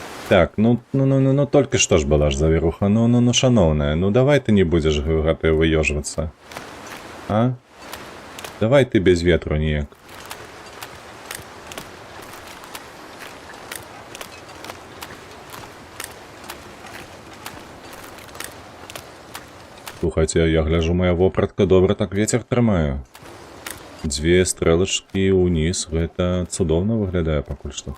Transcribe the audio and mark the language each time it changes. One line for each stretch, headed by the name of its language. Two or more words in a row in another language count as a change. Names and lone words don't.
Russian: Так, ну только что ж была ж завіруха. Ну, шановная, ну давай ты не будешь готовы выёживаться. А? Давай ты
Belarusian: без ветру ніяк. Слухайте,
Russian: я гляжу,
Belarusian: моя вопратка добра так ветер трымаю. Дзве стрэлачкі ўніз, гэта цудоўна выглядае пакуль што.